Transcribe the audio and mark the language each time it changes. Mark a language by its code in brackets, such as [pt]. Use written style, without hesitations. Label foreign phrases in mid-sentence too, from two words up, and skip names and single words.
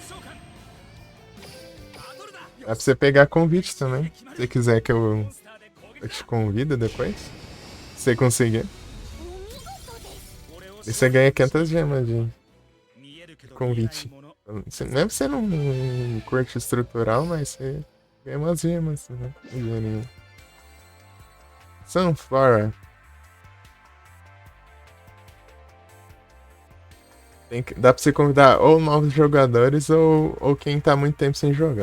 [pt] Dá pra você pegar convite também. Se você quiser que eu Eu te convido depois. Se você conseguir. [ja] 俺を [pt] E você ganha 500 gemas de [ja] 見えるけど見えない [pt] convite. [ja] もの [pt] Mesmo que você não curte estrutural, mas você ganha umas gemas, né? Um dinheirinho. Sunflora. Dá pra você convidar ou novos jogadores ou quem tá muito tempo sem jogar.